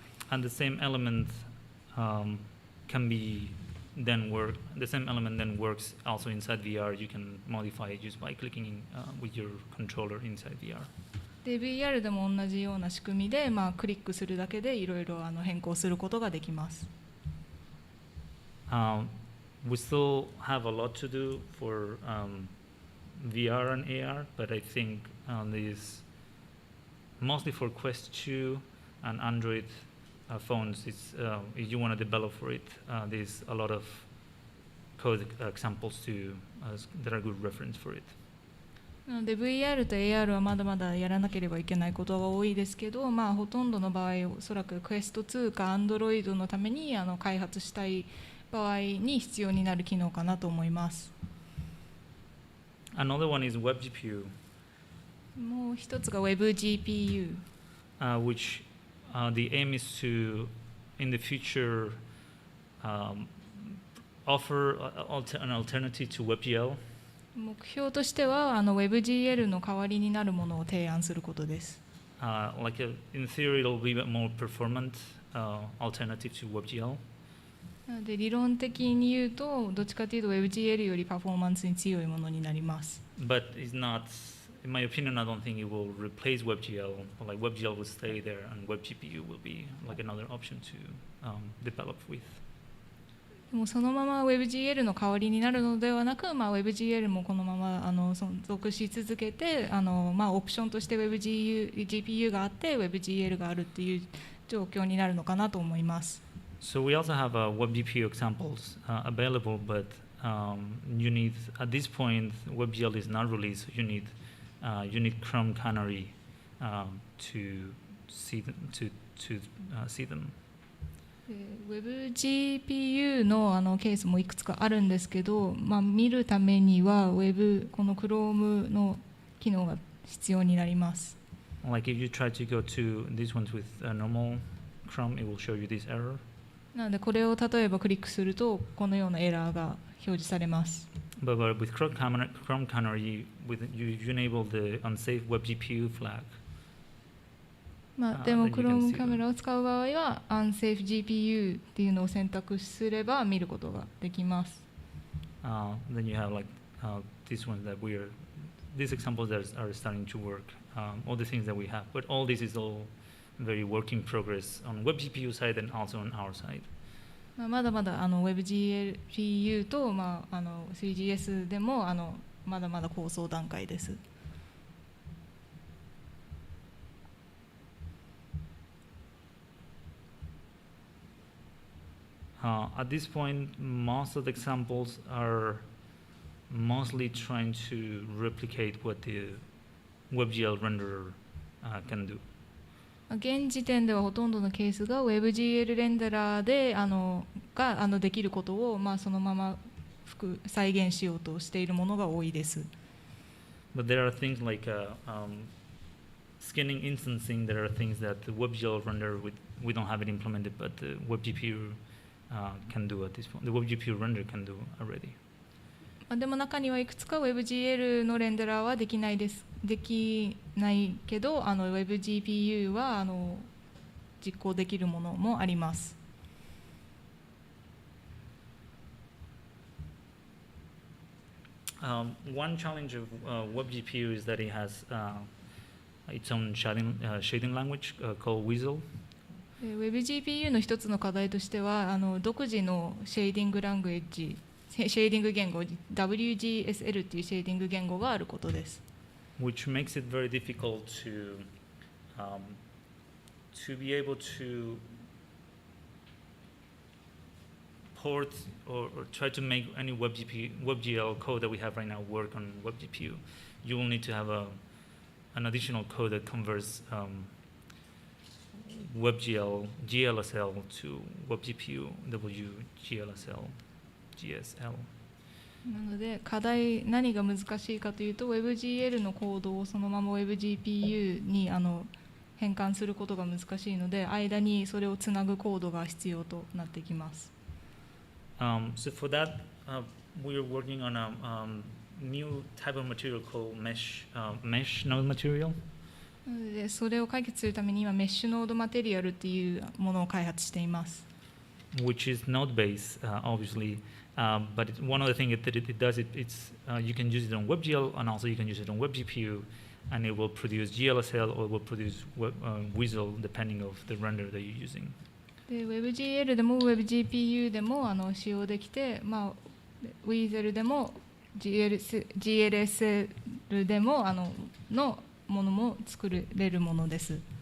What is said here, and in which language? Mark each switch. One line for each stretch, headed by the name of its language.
English: And the same element can be then work. The same element then works also inside VR. You can modify it just by clicking with your controller inside VR.
Japanese: で VR でも同じような仕組みで、クリックするだけでいろいろ変更することができます。
English: We still have a lot to do for VR and AR, but I think this mostly for Quest 2 and Android phones. If you want to develop for it, there's a lot of code examples that are good reference for it.
Japanese: なので VR と AR はまだまだやらなければいけないことが多いですけど、ほとんどの場合おそらく Quest 2か Android のために開発したい場合に必要になる機能かなと思います。
English: Another one is WebGPU.
Japanese: もう一つが WebGPU,
English: which the aim is to, in the future, offer an alternative to WebGL.
Japanese: 目標としてはWebGL の代わりになるものを提案することです。
English: In theory, it will be a more performant alternative to WebGL.
Japanese: なので理論的に言うとどっちかというと WebGL よりパフォーマンスに強いものになります。
English: But it's not, in my opinion, I don't think it will replace WebGL. Like WebGL will stay there, and WebGPU will be like another option to develop with.
Japanese: でもそのまま WebGL の代わりになるのではなく、WebGL もこのまま存続し続けてオプションとして WebGPU があって WebGL があるっていう状況になるのかなと思います。
English: So we also have WebGPU examples available, but you need, at this point, WebGL is not released. You need Chrome Canary to see them.
Japanese: WebGPU のケースもいくつかあるんですけど、見るためにはこの Chrome の機能が必要になります。
English: Like if you try to go to these ones with normal Chrome, it will show you this error.
Japanese: なのでこれを例えばクリックするとこのようなエラーが表示されます。
English: But with Chrome Canary, you enable the unsafe WebGPU flag.
Japanese: でも Chrome カメラを使う場合は Unsafe GPU っていうのを選択すれば見ることができます。
English: Then you have like these ones that these examples that are starting to work. All the things that we have, but all this is all very work in progress on WebGPU side and also on our side.
Japanese: まだまだWebGPU とThree.js でもまだまだ構想段階です。
English: At this point, most of the examples are mostly trying to replicate what the WebGL renderer can do.
Japanese: 現時点ではほとんどのケースが WebGL レンダラーでができることをそのまま再現しようとしているものが多いです。
English: But there are things like scanning instancing. There are things that the WebGL renderer we don't have it implemented, but the WebGPU can do at this point. The WebGPU render can do already.
Japanese: でも中にはいくつか WebGL のレンダラーはできないけどWebGPU は実行できるものもあります。
English: One challenge of WebGPU is that it has its own shading language called Weasel.
Japanese: WebGPU の一つの課題としては独自のシェーディングラングエッジ、シェーディング言語 WGSL っていうシェーディング言語があることです。
English: Which makes it very difficult to be able to port or try to make any WebGL code that we have right now work on WebGPU. You will need to have an additional code that converts WebGL GLSL to WebGPU WGLSL GSL.
Japanese: なので課題何が難しいかというと WebGL のコードをそのまま WebGPU に変換することが難しいので間にそれをつなぐコードが必要となってきます。
English: So for that, we're working on a new type of material called mesh node material.
Japanese: なのでそれを解決するために今メッシュノードマテリアルっていうものを開発しています。
English: Which is node-based, obviously, but one of the things that it does, you can use it on WebGL and also you can use it on WebGPU, and it will produce GLSL or it will produce WSL depending of the render that you're using.
Japanese: で WebGL でも WebGPU でも使用できて、WSL でも GLSL でものものも作れるものです。